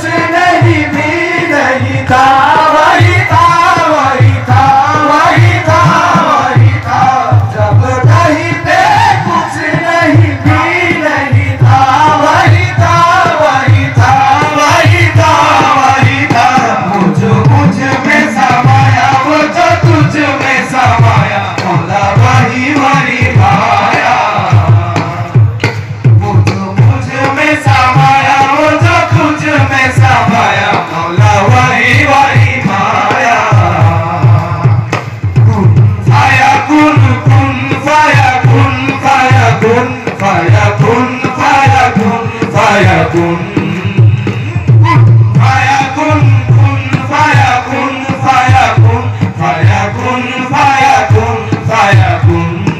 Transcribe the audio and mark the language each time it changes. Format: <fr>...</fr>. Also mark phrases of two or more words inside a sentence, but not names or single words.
<hi>नहीं भी नहीं था वही था वही था वही था वही था जब कहीं पे कुछ नहीं भी नहीं था वही था वही था वही था वही था मुझ में समाया वो जो तुझ में समाया मौला वही वही भाया वो जो मुझ में समाया वो जो तुझ में समाया मौला वही वही भाया</hi> <ar>كن فيا كن كن فيا كن فيا كن فيا كن فيا كن فيا كن فيا كن كن فيا كن فيا كن فيا كن فيا كن فيا كن</ar>